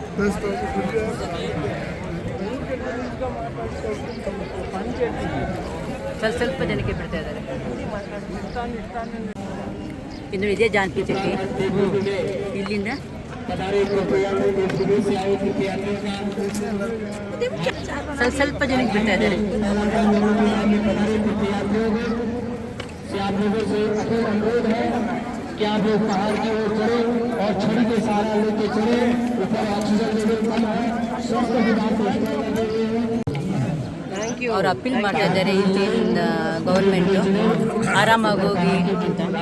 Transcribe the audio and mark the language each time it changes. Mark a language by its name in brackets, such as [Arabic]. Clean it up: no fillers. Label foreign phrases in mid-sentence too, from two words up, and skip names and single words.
[Kannada] ಸ್ವಲ್ಪ ಜನಕ್ಕೆ ಬಿಡ್ತಾ ಇದ್ದಾರೆ. ಇನ್ನು ಇದೇ ಜಾನಕಿ ಚಟ್ಟಿ, ಇಲ್ಲಿಂದ ಸ್ವಲ್ಪ ಜನಕ್ಕೆ ಬಿಡ್ತಾ ಇದ್ದಾರೆ. [Hindi] क्या वो पहाड़ की ओर चढ़े और छड़ी के सहारा लेके चढ़े, ऊपर [English] oxygen level [Hindi] कम है, स्वास्थ्य विभाग को [Kannada] ಅವ್ರು ಅಪೀಲ್ ಮಾಡ್ತಾ ಇದ್ದಾರೆ ಇಲ್ಲಿಂದ ಗೌರ್ಮೆಂಟು ಆರಾಮಾಗಿ ಹೋಗಿ ಅಂತ.